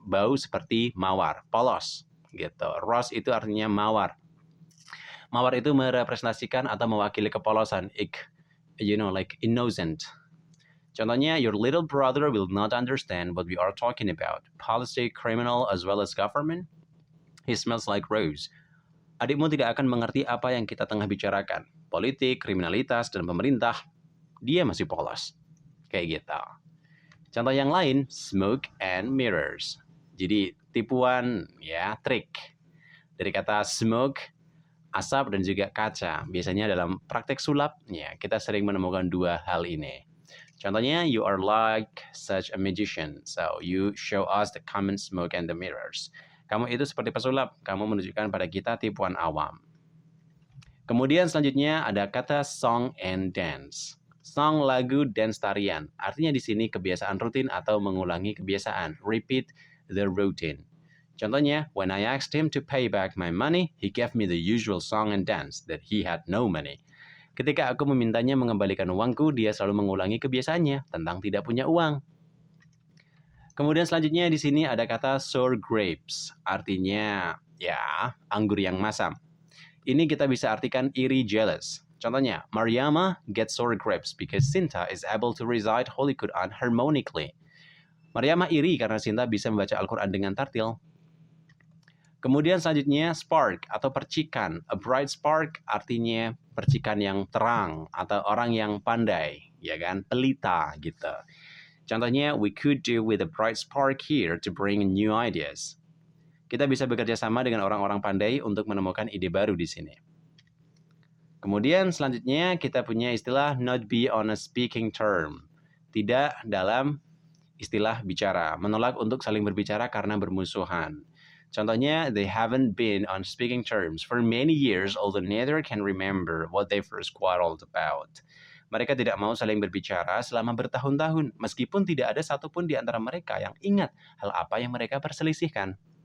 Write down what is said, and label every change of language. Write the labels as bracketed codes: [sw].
[id] Bau seperti mawar, polos. Gitu. Rose itu artinya mawar. Mawar itu merepresentasikan atau mewakili kepolosan. [en] Like innocent. Contohnya, your little brother will not understand what we are talking about. Policy, criminal, as well as government. He smells like rose. [id] Adikmu tidak akan mengerti apa yang kita tengah bicarakan. Politik, kriminalitas, dan pemerintah. Dia masih polos. Kayak gitu. Contoh yang lain, [en] smoke and mirrors. [id] Jadi, tipuan, ya, trik. Dari kata smoke, asap, dan juga kaca. Biasanya dalam praktek sulap, ya, kita sering menemukan dua hal ini. [en] Contohnya, you are like such a magician, so you show us the common smoke and the mirrors. [id] Kamu itu seperti pesulap, kamu menunjukkan pada kita tipuan awam. Kemudian selanjutnya ada kata song and dance. Song, lagu, dance, tarian. Artinya di sini kebiasaan rutin atau mengulangi kebiasaan. [en] Repeat the routine. Contohnya, when I asked him to pay back my money, he gave me the usual song and dance that he had no money. [id] Ketika aku memintanya mengembalikan uangku, dia selalu mengulangi kebiasaannya tentang tidak punya uang. Kemudian selanjutnya di sini ada kata sour grapes. Artinya, ya, anggur yang masam. Ini kita bisa artikan iri, jealous. [en] Contohnya, Mariama gets sour grapes because Sinta is able to recite Holy Quran harmonically. [id] Mariama iri karena Sinta bisa membaca Al-Quran dengan tartil. Kemudian selanjutnya spark atau percikan. [en] A bright spark [id] artinya percikan yang terang atau orang yang pandai, ya kan? Pelita gitu. [en] Contohnya, we could do with a bright spark here to bring new ideas. [id] Kita bisa bekerja sama dengan orang-orang pandai untuk menemukan ide baru di sini. Kemudian selanjutnya kita punya istilah [en] not be on a speaking term. [id] Tidak dalam istilah bicara, menolak untuk saling berbicara karena bermusuhan. [en] Contohnya, they haven't been on speaking terms for many years, although neither can remember what they first quarreled about. [id] Mereka tidak mau saling berbicara selama bertahun-tahun, meskipun tidak ada satupun di antara mereka yang ingat hal apa yang mereka perselisihkan.